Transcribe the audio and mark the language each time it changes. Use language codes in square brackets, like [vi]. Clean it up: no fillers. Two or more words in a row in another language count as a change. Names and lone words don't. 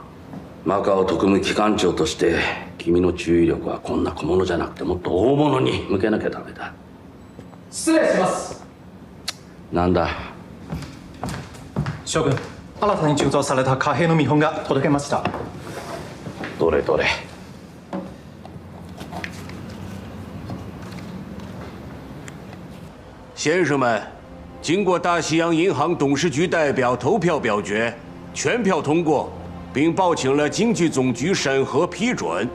[ja] マカオ特務機関長として君の注意力はこんな小物じゃなくてもっと大物に向けなきゃダメだ。失礼します。なんだ？将軍、新たに鋳造された貨幣の見本が届けました。どれどれ。 [zh] 先生们，经过大西洋银行董事局代表投票表决，全票通过，并报请了经济总局审核批准。